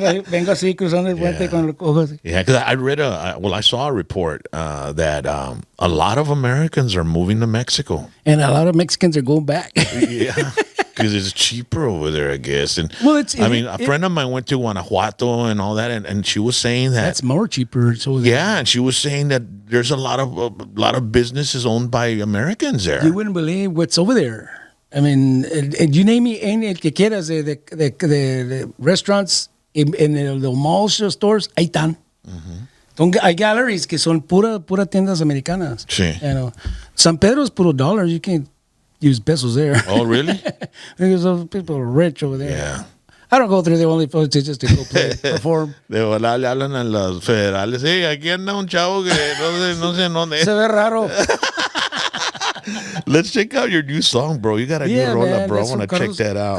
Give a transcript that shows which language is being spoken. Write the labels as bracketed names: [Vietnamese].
[Spanish] Vengo así cruzando el puente con los ojos. [English] Yeah, because I read I saw a report that a lot of Americans are moving to Mexico. And a lot of Mexicans are going back. Yeah. Because it's cheaper over there, I guess. And a friend of mine went to Guanajuato and all that, and she was saying that that's more cheaper. So and she was saying that there's a lot of businesses owned by Americans there. You wouldn't believe what's over there. You name me any [Spanish] el que quieras de restaurants en los malls, stores, ahí están. Hay galleries que son pura tiendas americanas. Sí. [English] San Pedro's puro dollars. You can't use pesos there. Oh, really? Because people are rich over there. Yeah. I don't go through there only just to go play, perform. [Spanish] De volada le hablan a los federales. Hey, aquí anda un chavo que no sé dónde. Se ve raro. [English] Let's check out your new song, bro. You got a new rola, bro. I want to check that out.